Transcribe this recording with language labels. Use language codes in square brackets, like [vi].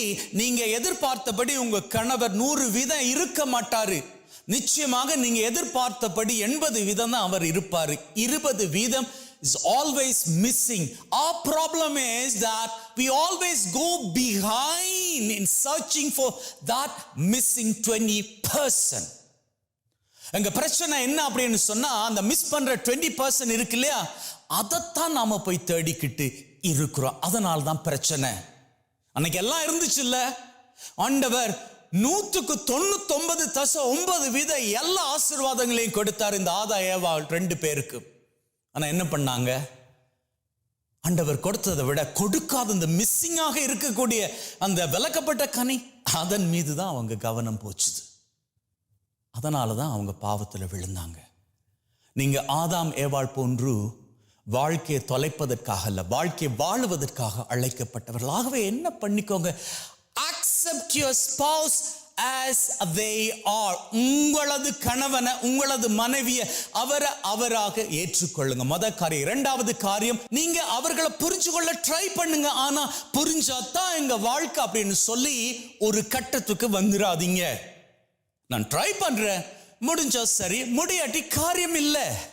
[ta] நீங்க எதிர்பார்த்தபடி உங்க கணவர் 100% இருக்க மாட்டாரு. நிச்சயமாக நீங்க எதிர்பார்த்தபடி 80% தான் அவர் இருப்பாரு. [en] 20% is always missing. Our problem is that we always go behind in searching for that missing 20%. [ta] எங்க பிரச்சனை என்ன அப்படின்னு சொன்னா, அந்த மிஸ் பண்ற 20% இருக்கு இல்லையா, அதைத்தான் நாம போய் தேடிக்கிட்டு இருக்கிறோம். அதனால தான் பிரச்சனை. அன்னைக்கு எல்லாம் இருந்துச்சு இல்ல, ஆண்டவர் 99.9% எல்லா ஆசீர்வாதங்களையும் கொடுத்தார் இந்த ஆதாம் ஏவாள் 2 பேருக்கு. ஆனா என்ன பண்ணாங்க? ஆண்டவர் கொடுத்ததை விட கொடுக்காத இந்த மிஸ்ஸிங்காக இருக்கக்கூடிய அந்த விலக்கப்பட்ட கனி, அதன் மீது தான் அவங்க கவனம் போச்சுது. அதனால தான் அவங்க பாவத்தில் விழுந்தாங்க. நீங்க ஆதாம் ஏவாள் போன்று வாழ்க்கையை தொலைப்பதற்காக அல்ல, வாழ்க்கையை வாழுவதற்காக அழைக்கப்பட்டவர்கள். ஆகவே என்ன பண்ணிக்கோங்க? [en] Accept your spouse as they are. [ta] உங்களது கணவனை, உங்களது மனைவியை அவராக ஏற்றுக்கொள்ளுங்க. முதல் காரியம். இரண்டாவது காரியம், நீங்க அவர்களை புரிஞ்சு கொள்ள ட்ரை பண்ணுங்க. ஆனா புரிஞ்சாதான் எங்க வாழ்க்கை அப்படின்னு சொல்லி ஒரு கட்டத்துக்கு வந்துடாதீங்க. நான் ட்ரை பண்றேன், முடிஞ்சா சரி, முடியாட்டி காரியம் இல்லை.